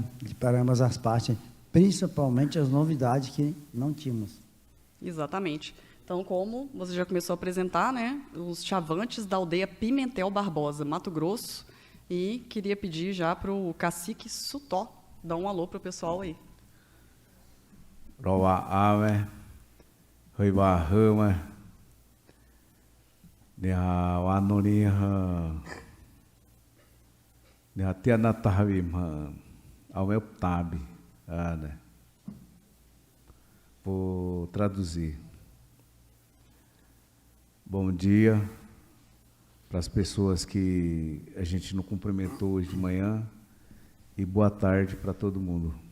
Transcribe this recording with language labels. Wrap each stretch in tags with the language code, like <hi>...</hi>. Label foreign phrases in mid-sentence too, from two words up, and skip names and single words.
<pt>Para ambas as partes, principalmente as novidades que não tínhamos. Exatamente. Então, como você já começou a apresentar, né? Os Chavantes da aldeia Pimentel Barbosa, Mato Grosso. E queria pedir já para o cacique Sutó dar um alô para o pessoal aí.</pt> <xav>Roa ave, roiva rama, neha wanoriha, neha tianatahvimha,</xav> <pt>ao meu tabi, né? Vou traduzir. Bom dia para as pessoas que a gente não cumprimentou hoje de manhã e boa tarde para todo mundo.</pt>